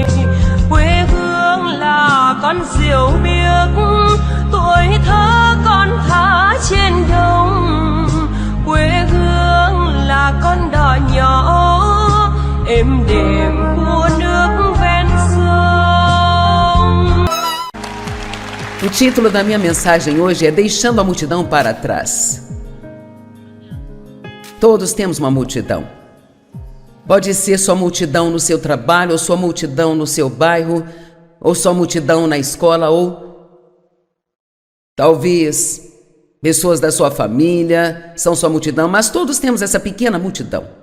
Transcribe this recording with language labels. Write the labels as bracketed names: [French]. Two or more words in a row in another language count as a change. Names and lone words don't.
[Vietnamese] Quê hương là con diều biếc, tuổi thơ con thả trên đồng. Quê hương là con đò nhỏ êm đềm của nước ven sông. [Portuguese] O título da minha mensagem hoje é Deixando a Multidão para Trás. Todos temos uma multidão. Pode ser sua multidão no seu trabalho, ou sua multidão no seu bairro, ou sua multidão na escola, ou talvez pessoas da sua família são sua multidão, mas todos temos essa pequena multidão.